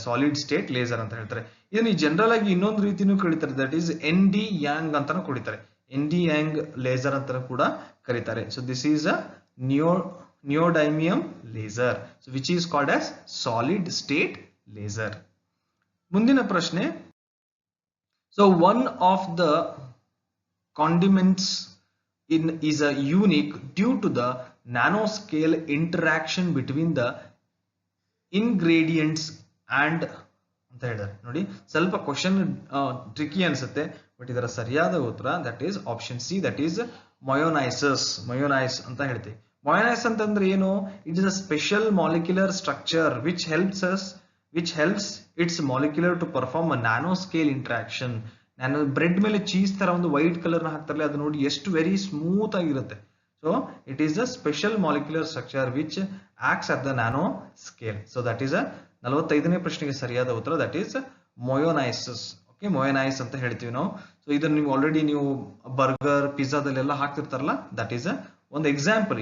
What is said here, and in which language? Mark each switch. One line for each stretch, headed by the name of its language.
Kannada: Solid state laser ಅಂತ ಹೇಳ್ತಾರೆ. ಇದನ್ನ ಜನರಲ್ ಆಗಿ ಇನ್ನೊಂದು ರೀತಿನೂ ಕರೀತಾರೆ, ದಟ್ ಈಸ್ ND ಯಾಂಗ್ ಅಂತಾನು ಕರೀತಾರೆ.
English: ND Yang laser
Kannada: ಅಂತ ಕೂಡ ಕರೀತಾರೆ.
English: This is a neodymium laser, which is called as solid state laser.
Kannada: ಮುಂದಿನ ಪ್ರಶ್ನೆ,
English: one of the condiments is a unique due to the nanoscale interaction between the ingredients and
Kannada: ಅಂತ ಹೇಳಿದ್ದಾರೆ. ನೋಡಿ, ಸ್ವಲ್ಪ question tricky ಅನ್ಸುತ್ತೆ, ಬಟ್ ಇದರ ಸರಿಯಾದ ಉತ್ತರ
English: That is option C, that is mayonnaises.
Kannada: Mayonnaise ಅಂತ ಹೇಳ್ತೀವಿ. ಮಯೋನೈಸ್ ಅಂತಂದ್ರೆ ಏನು?
English: It is a special molecular structure which helps its molecular to perform a nanoscale interaction.
Kannada: ನಾನು ಬ್ರೆಡ್ ಮೇಲೆ ಚೀಸ್ ತರ ಒಂದು ವೈಟ್ ಕಲರ್ ನ ಹಾಕ್ತಾರಲ್ಲ, ಅದು ನೋಡಿ ಎಷ್ಟು ವೆರಿ ಸ್ಮೂತ್ ಆಗಿರುತ್ತೆ.
English: It is a special molecular structure which acts at the nanoscale.
Kannada: That is 45ನೇ ಪ್ರಶ್ನೆಗೆ ಸರಿಯಾದ ಉತ್ತರ ದಟ್ ಈಸ್ ಮೊಯೋನೈಸಸ್. ಓಕೆ, ಮೊಯೋನೈಸ್ ಅಂತ ಹೇಳ್ತೀವಿ ನಾವು. ಇದನ್ನ ನೀವು ಆಲ್ರೆಡಿ ನೀವು ಬರ್ಗರ್, ಪಿಜ್ಜಾದಲ್ಲೆಲ್ಲ ಹಾಕ್ತಿರ್ತಾರಲ್ಲ, ದಟ್ ಈಸ್ ಒಂದು ಎಕ್ಸಾಂಪಲ್.